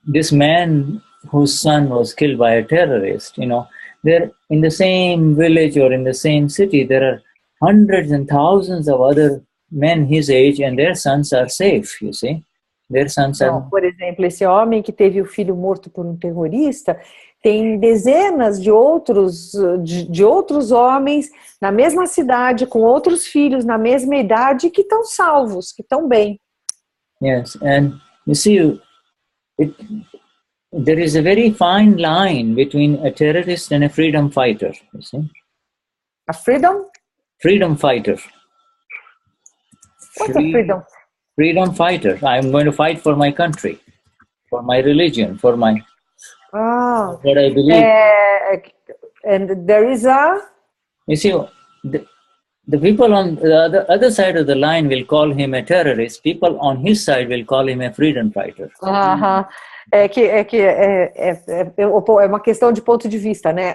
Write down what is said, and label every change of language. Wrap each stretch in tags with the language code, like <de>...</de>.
<en>This man whose son was killed by a terrorist, there in the same village or in the same city, there are hundreds and thousands of other men his age and their sons are safe, you see. Their sons are...</en> <pt>Por exemplo, esse homem que teve o filho morto por um terrorista, tem dezenas de outros homens na mesma cidade, com outros filhos na mesma idade, que estão salvos, que estão bem.</pt> <en>Yes, and you see, there is a very fine line between a terrorist and a freedom fighter, you see. A freedom? Freedom fighter. What's a freedom? Freedom fighter. I'm going to fight for my country, for my religion, for my what I believe. And there is a... You see, the people on the other side of the line will call him a terrorist. People on his side will call him a freedom fighter.</en> <pt>É uma questão de ponto de vista, né?</pt>